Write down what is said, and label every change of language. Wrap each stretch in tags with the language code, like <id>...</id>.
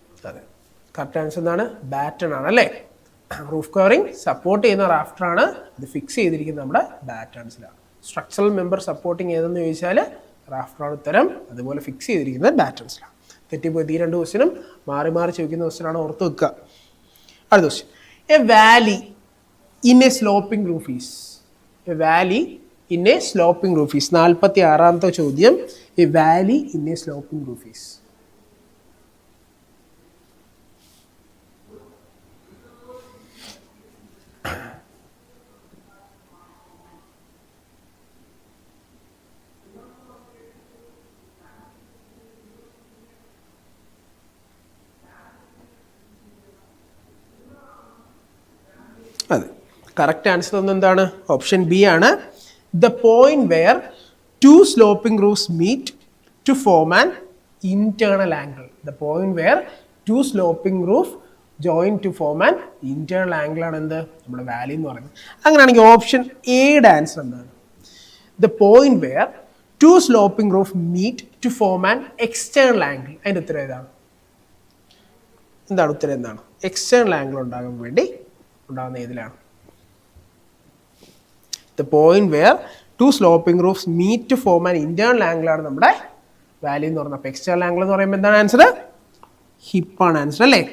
<ml>അതെ, correct answer എന്താണ്, baton ആണ് അല്ലേ. റൂഫ് കവറിങ് സപ്പോർട്ട് ചെയ്യുന്ന റാഫ്റ്റർ ആണ്, ഇത് ഫിക്സ് ചെയ്തിരിക്കുന്നത് നമ്മുടെ ബാറ്റൺസിലാണ്. സ്ട്രക്ചറൽ മെമ്പർ സപ്പോർട്ടിങ് ഏതെന്ന് ചോദിച്ചാൽ റാഫ്റ്ററാണ് ഉത്തരം, അതുപോലെ ഫിക്സ് ചെയ്തിരിക്കുന്നത് ബാറ്റൺസിലാണ്. തെറ്റിപ്പോയി, ഈ രണ്ട് ക്വസ്റ്റ്യനും മാറി മാറി ചോദിക്കുന്ന ക്വസ്റ്റ്യനാണ്, ഓർത്ത് വെക്കുക. അടുത്ത question.</ml> <en>A valley in a sloping roof is. A valley in a sloping roof is.</en> <ml>46ാമത്തെ ചോദ്യം.</ml> <en>A valley in a sloping roof is.</en> <ml>അതെ, കറക്റ്റ് ആൻസർ ഒന്നും എന്താണ്, ഓപ്ഷൻ ബി ആണ്.</ml> <en>The point where two sloping roofs meet to form an internal angle. The point where two sloping roof join to form an internal angle</en> <ml>ആണ് എന്ത് നമ്മുടെ value എന്ന് പറയുന്നത്. അങ്ങനെയാണെങ്കിൽ ഓപ്ഷൻ എയുടെ ആൻസർ എന്താണ്?</ml> <en>The point where two sloping roof meet to form an external angle.</en> <ml>അതിൻ്റെ ഉത്തരം ഏതാണ്? എന്താണ് ഉത്തരം? എന്താണ് എക്സ്റ്റേണൽ ആംഗിൾ ഉണ്ടാകാൻ വേണ്ടി ഉണ്ടാകുന്ന ഏതിലാണ്?</ml> <en>The point where two sloping roofs meet to form an internal angle</en> <ml>ആണ് നമ്മുടെ വാല്യൂ എന്ന് പറഞ്ഞത്. അപ്പോൾ എക്സ്റ്റേണൽ ആംഗിൾ എന്ന് പറയുമ്പോൾ എന്താണ് ആൻസർ? ഹിപ്പാണ് ആൻസർ അല്ലേ?</ml>